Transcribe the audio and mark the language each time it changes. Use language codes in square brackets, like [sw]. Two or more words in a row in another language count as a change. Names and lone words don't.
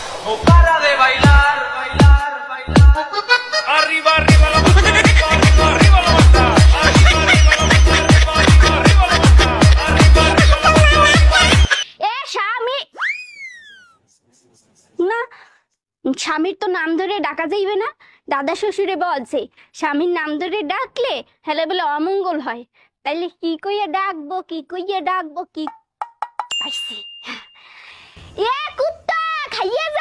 [es] No para de bailar, bailar, bailar. Arriba, arriba la masa, arriba, arriba, arriba la masa. Arriba, arriba la masa, arriba, arriba, arriba la masa. Arriba, arriba la masa, arriba. [bn] এ স্বামী না, স্বামীর তো নাম ধরে ডাকা যাইবে না। দাদা শ্বশুরে বলছে স্বামীর নাম ধরে ডাকলে হেলে বলে অমঙ্গল হয়। তাইলে কি কইয়া ডাকবো, কি কইয়া ডাকবো, কি পাইছি। এ কুত্তা খাইয়ে যা।